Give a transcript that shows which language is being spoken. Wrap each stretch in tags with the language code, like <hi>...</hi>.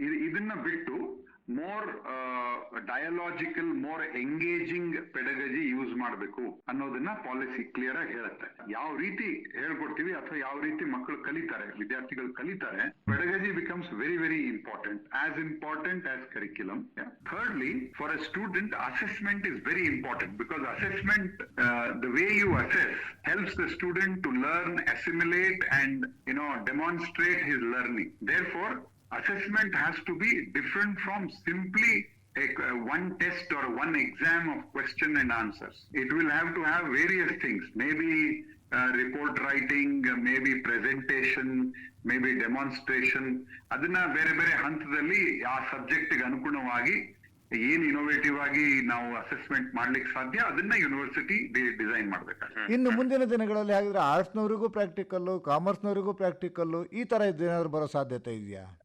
<kn>ಇದನ್ನ ಬಿಟ್ಟು</kn> <en>more dialogical, more engaging pedagogy</en> <kn>use ಮಾಡಬೇಕು ಅನ್ನೋದನ್ನ ಪಾಲಿಸಿ ಕ್ಲಿಯರ್ ಆಗಿ ಹೇಳುತ್ತೆ. ಯಾವ ರೀತಿ ಹೇಳ್ಕೊಡ್ತೀವಿ ಅಥವಾ ಯಾವ ರೀತಿ ಮಕ್ಕಳು ಕಲಿತಾರೆ, ವಿದ್ಯಾರ್ಥಿಗಳು ಕಲಿತಾರೆ,</kn> <en>Pedagogy becomes very very important as curriculum. Thirdly, for a student assessment is very important because assessment, the way you assess helps the student to learn, assimilate and demonstrate his learning. Therefore assessment has to be different from simply one test or one exam of question and answers. It will have to have various things, maybe report writing, maybe presentation, maybe demonstration.</en> <kn>ಅದನ್ನ ಬೇರೆ ಬೇರೆ ಹಂತದಲ್ಲಿ ಆ subject ಗೆ ಅನುಗುಣವಾಗಿ ಏನ್ innovative ಆಗಿ ನಾವು ಅಸೆಸ್ಮೆಂಟ್ ಮಾಡ್ಲಿಕ್ಕೆ ಸಾಧ್ಯ ಅದನ್ನ ಯೂನಿವರ್ಸಿಟಿ ಡಿಸೈನ್ ಮಾಡ್ಬೇಕಾಗುತ್ತೆ. ಇನ್ನು ಮುಂದಿನ ದಿನಗಳಲ್ಲಿ ಹಾಗಿದ್ರೆ ಆರ್ಟ್ಸ್ನವರಿಗೂ ಪ್ರಾಕ್ಟಿಕಲ್ಲು, ಕಾಮರ್ಸ್ನವರಿಗೂ ಪ್ರಾಕ್ಟಿಕಲ್ಲು, ಈ ತರ ಏನಾದ್ರು ಬರೋ ಸಾಧ್ಯತೆ ಇದೆಯಾ?</kn>